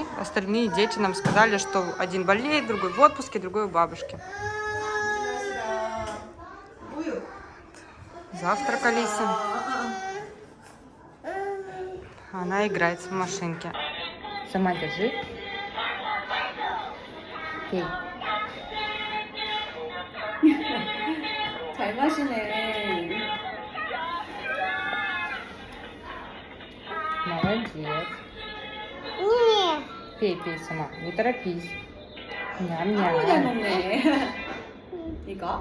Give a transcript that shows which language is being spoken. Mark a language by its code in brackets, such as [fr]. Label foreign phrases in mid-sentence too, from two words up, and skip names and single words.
[ru] Остальные дети нам сказали, что один болеет, другой в отпуске, другой у бабушки. Завтрак Алиса. Она играет в машинке. Сама держи. Пей. [ko] 잘 마시네. [ru] Молодец. Пей, пей сама. Не торопись. [ko] 잘 [ru] Ням-ням. [ko] 먹네. 이거?